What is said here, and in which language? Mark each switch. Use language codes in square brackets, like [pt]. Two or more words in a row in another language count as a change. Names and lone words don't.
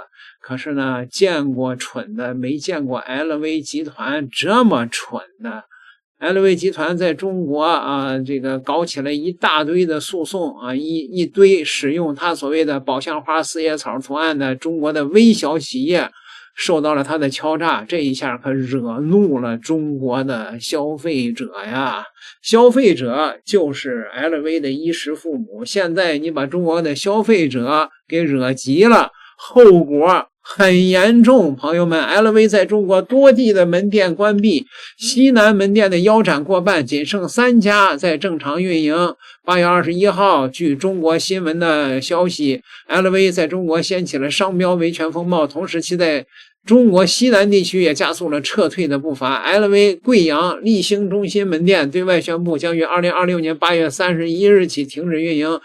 [zh] 可是呢，見過蠢的，沒見過 LV 集團這麼蠢的。LV 集團在中國這個搞起了一大堆的訴訟一堆使用它所謂的寶相花四葉草圖案的中國的微小企業受到了他的敲詐，這一下可惹怒了中國的消費者呀！消費者就是 LV 的衣食父母，現在你把中國的消費者給惹急了，後果很嚴重，朋友們 ，LV 在中國多地的門店關閉，西南門店的腰斬過半，僅剩3家在正常運營。8月21號，據中國新聞的消息 ，LV 在中國掀起了商標維權風暴，同時其在中國西南地區也加速了撤退的步伐。LV 貴陽立星中心門店對外宣布，將於2026年8月31日起停止運營。